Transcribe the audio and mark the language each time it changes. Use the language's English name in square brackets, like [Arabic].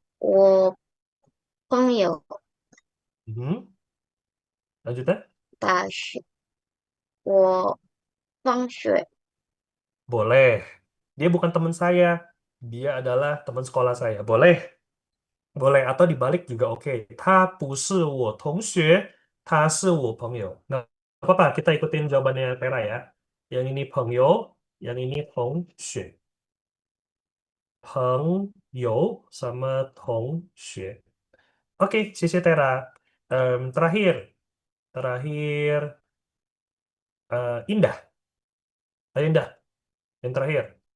[Chinese] 我朋友， [Indonesian] Mhm. Lanjutnya. [Chinese] 她是我同学。 [Indonesian] Boleh. Dia bukan teman saya. Dia adalah teman sekolah saya. Boleh. Boleh. Atau dibalik juga oke. [Chinese] 他不是我同学，他是我朋友. [Indonesian] Nggak apa-apa. Kita ikutin jawabannya Tera ya. Yang ini 朋友, yang ini 同学. 朋友 sama 同学. Oke, sisi Tera. Terakhir. Terakhir. Indah. Ayo Indah. Yang terakhir.